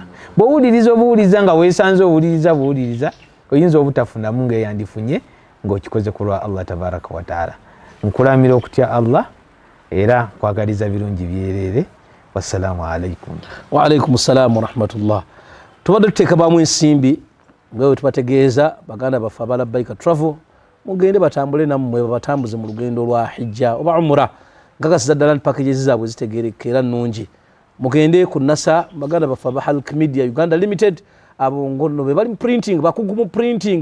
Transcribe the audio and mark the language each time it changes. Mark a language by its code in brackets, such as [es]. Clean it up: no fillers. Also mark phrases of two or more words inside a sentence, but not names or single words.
[lg] Bw'owuliriza nga weesanze owuliriza oyinza obutafunamu ng'eyandifunye ng'okikoze ku lwa [ar] الله تبارك وتعالى. [lg] Nkulamira okutya Allah era kwagaliza birungi byereere. [ar] والسلام عليكم. وعليكم السلام ورحمة الله. [lg] Tubadde tuteekamu ensimbi nga tubategeeza baganda baffe aba Labbaika Travel mugende batambule nammwe babatambuze mu lugendo lwa hijja oba umra. Nkakasiza ddala nti packages zaabwe zitegeereka era nnungi. Mugende ku NASA baganda baffe aba Halk Media Uganda Limited, abo ngono be bali printing, bakugu mu printing.